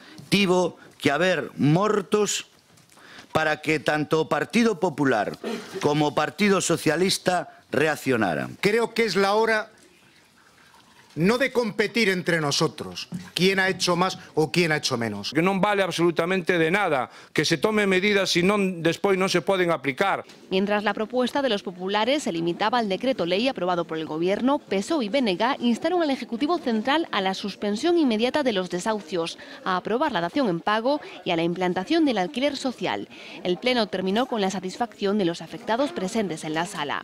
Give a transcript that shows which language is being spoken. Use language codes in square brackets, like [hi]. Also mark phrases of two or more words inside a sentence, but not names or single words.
[gl] Tivo que haber mortos para que tanto Partido Popular como Partido Socialista reaccionaran. [es] Creo que es la hora no de competir entre nosotros, quién ha hecho más o quién ha hecho menos. [gl] Que non vale absolutamente de nada que se tomen medidas si non despois non se poden aplicar. [es] Mientras la propuesta de los populares se limitaba al decreto ley aprobado por el Gobierno, PSOE y BNG instaron al Ejecutivo Central a la suspensión inmediata de los desahucios, a aprobar la dación en pago y a la implantación del alquiler social. El Pleno terminó con la satisfacción de los afectados presentes en la sala.